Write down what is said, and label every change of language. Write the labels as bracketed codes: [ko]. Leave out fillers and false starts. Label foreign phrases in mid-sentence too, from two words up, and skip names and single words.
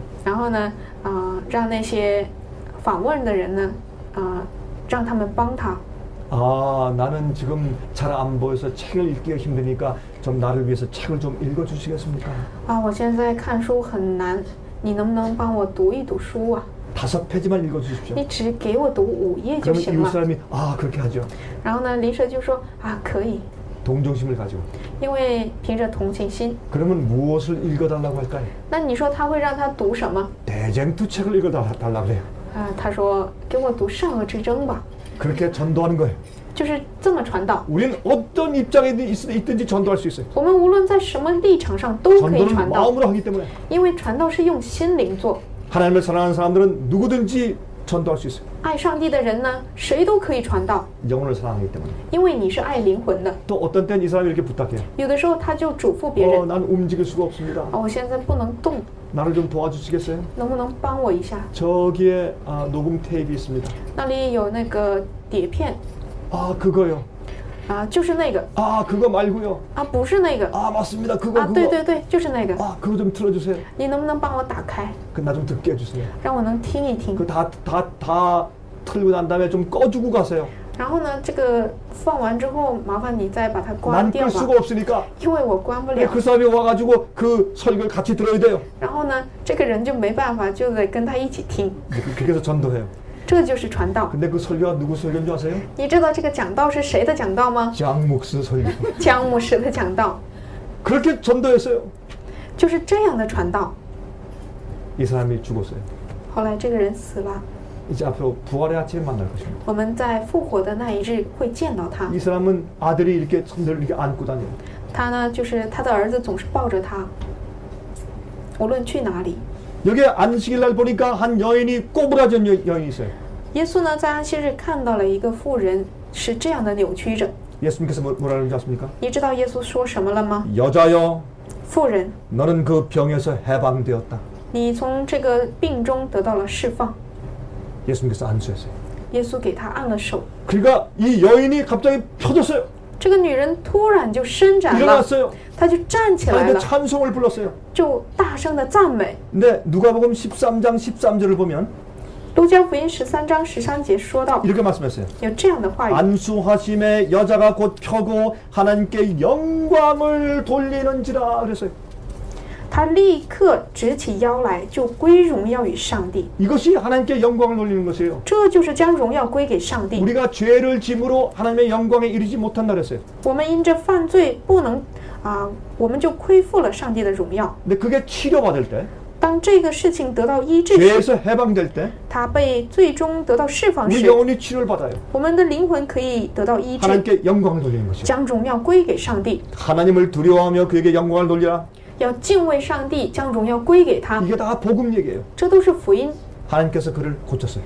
[zh] 然后呢，让那些访问的人呢，让他们帮他。 [ko] 아, 나는 지금 잘 안 보여서 책을 읽기가 힘드니까 좀 나를 위해서 책을 좀 읽어주시겠습니까? [zh] 我现在看书很难，你能不能帮我读一读书啊？ [ko] 5페이지만 읽어주십시오. [zh] 你只给我读5页就 [ko] 그러면 [zh] 行 [ko] 이웃 [zh] 了。 [ko] 사람이 아 그렇게 하죠. [zh] 然后呢，邻舍就说可以， [ko] 동정심을 가지고. [zh] 因为凭着同情心。 [ko] 그러면 무엇을 읽어달라고 할까요? [zh] 那你说他会让他读什么？ [ko] 대쟁투 책을 읽어달라고 그래요. [zh] 他说给我读善恶之争吧， [ko] 그렇게 전도하는 거예요. [zh] 就是这么传道。 [ko] 우리는 어떤 입장에 있든지 전도할 수 있어요. [zh] 我们无论在什么立场上都可以 [ko] 전도는 [zh] 传道， [ko] 마음으로 하기 때문에 [zh] 因为传道是用心灵做。 [ko] 하나님을 사랑하는 사람들은 누구든지 전도할 수 있어요. [zh] 爱上帝的人呢，谁都可以传道， [ko] 영혼을 사랑하기 때문에. [zh] 因为你是爱灵魂的。 [ko] 또 어떤 때는 이 사람이 이렇게 부탁해요. [zh] 有的时候他就嘱咐别人， [ko] 난 움직일 수가 없습니다. [zh] 我现在不能动， [ko] 나를 좀 도와주시겠어요? [zh] 能不能帮我一下？ [ko] 저기에 녹음 테이프 있습니다. [zh] 那里有那个碟片， [ko] 그거요. [zh] 就是那个 [ko] 그거 말고요. [zh] 不是那个 [ko] 맞습니다. 그거 [zh] 对对对，就是那个， [ko] 그거 좀 틀어주세요. [zh] 你能不能帮我打开， [ko] 나 좀 듣게 해주세요. [zh] 让我能听一听？ [ko] 그 다 틀고 난 다음에 좀 꺼주고 가세요. [zh] 然后呢，这个放完之后，麻烦你再把它关 [ko] 난 [zh] 掉 [ko] 끌 [zh] 吧， [ko] 수가 없으니까 [zh] 因为我关不 [ko] 근데 [zh] 了。 [ko] 그 사람이 와가지고 그 설교를 같이 들어야 돼요. [zh] 然后呢，这个人就没办法，就得跟他一起听， [ko] 그렇게 해서 전도해요. [zh] 这就是传道。 [ko] 근데 그 설교가 누구 설교인 줄 아세요? [zh] 你知道这个讲道是谁的讲道吗？ [ko] 장 목스 설교. [zh] 江牧师的讲道， [ko] 그렇게 전도했어요. [zh] 就是这样的传道。 [ko] 이 사람이 죽었어요. [zh] 后来这个人死了， [ko] 이제 앞으로 부활의 아침에 만날 것입니다. [zh] 我们在复活的那一日会见到他。 [ko] 이 사람은 아들이 이렇게 손들을 이렇게 안고 다녀요. [zh] 他呢，就是他的儿子总是抱着他，无论去哪里。 [ko] 여기 안식일 날 보니까 한 여인이 꼬부라진 여인이 있어요. [zh] 耶稣呢，在安息日看到了一个妇人是这样的扭曲着。 [ko] 예수님께서 뭐라는지 아십니까? [zh] 你知道耶稣说什么了吗？ [ko] 여자여, [zh] 妇人， [ko] 너는 그 병에서 해방되었다. [zh] 你从这个病中得到了释放。 [ko] 예수님께서 안수했어요. [zh] 耶稣给他按了手， [ko] 그러니까 이 여인이 갑자기 펴졌어요. [zh] 这个女人突然就伸展了， [ko] 일어났어요. [zh] 她就站起来 [ko] 하나님의 [zh] 了， [ko] 찬송을 불렀어요. [zh] 就大声的赞美。 [ko] 근데 누가복음 13장 13절을 보면 [zh] 路加福音13章13节说到， [ko] 이렇게 말씀했어요. [zh] 有这样的话语： [ko] 안수하심에 여자가 곧 펴고 하나님께 영광을 돌리는지라 그랬어요. [zh] 他立刻直起腰来，就归荣耀与上帝。 [ko] 이것이 하나님께 영광을 돌리는 것이에요. [zh] 这就是将荣耀归给上帝。 [ko] 우리가 죄를 짐으로 하나님의 영광에 이르지 못한다 그랬어요. [zh] 我们因着犯罪不能我们就亏负了上帝的荣耀。 [ko] 근데 그게 치료받을 때, [zh] 当这个事情得到医治时， [ko] 죄에서 해방될 때, [zh] 他被最终得到释放 [ko] 우리 [zh] 时， [ko] 영혼이 치료를 받아요. [zh] 我们的灵魂可以得到医治， [ko] 하나님께 영광을 돌리는 것이요. [zh] 将荣耀归给上帝。 [ko] 하나님을 두려워하며 그에게 영광을 돌리라. [zh] 要敬畏上帝，将荣耀归给他， [ko] 이게 다 복음 얘기예요. [zh] 这都是福音。 [ko] 하나님께서 그를 고쳤어요.